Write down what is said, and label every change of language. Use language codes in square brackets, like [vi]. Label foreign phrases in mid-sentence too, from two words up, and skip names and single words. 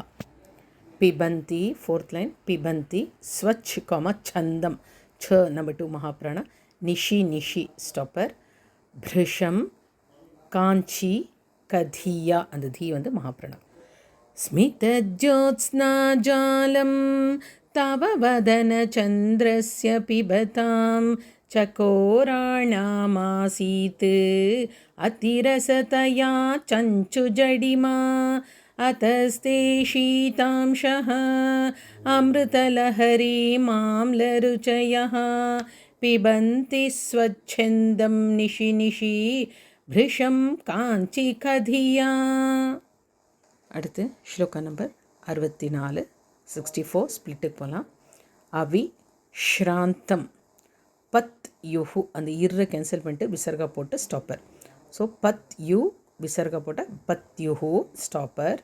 [ta] பிபந்தி [en] fourth line, [ta] பிபந்தி ஸ்வச் காமா சந்தம், ச நம்பர் 2 மகாப்ராணா, [sa] निशि निशि [ta] ஸ்டாப்பர், பிருஷம் காஞ்சி கதியா அந்த தி வந்து மகாப்ராணா. [sa] स्मितज्योत्स्ना जालं तव वदन चन्द्रस्य पिबतां चकोराणामासीत् अतिरसतया चञ्चुजडिमा अतस्ते शीतांशः अमृतलहरी माम्लरुचयः पिबन्ति स्वच्छन्दं निशि निशि भृशं काञ्चिकधिया. [ta] அடுத்து ஸ்லோகா நம்பர் 64 64 ஸ்பிளிட்டுக்கு போகலாம். [sa] अवि श्रान्तं पत् युः [ta] அந்த இர்ரை கேன்சல் பண்ணிட்டு விசர்கா போட்டு ஸ்டாப்பர். ஸோ பத் யு விசர்கா போட்ட பத்யுஹு ஸ்டாப்பர்.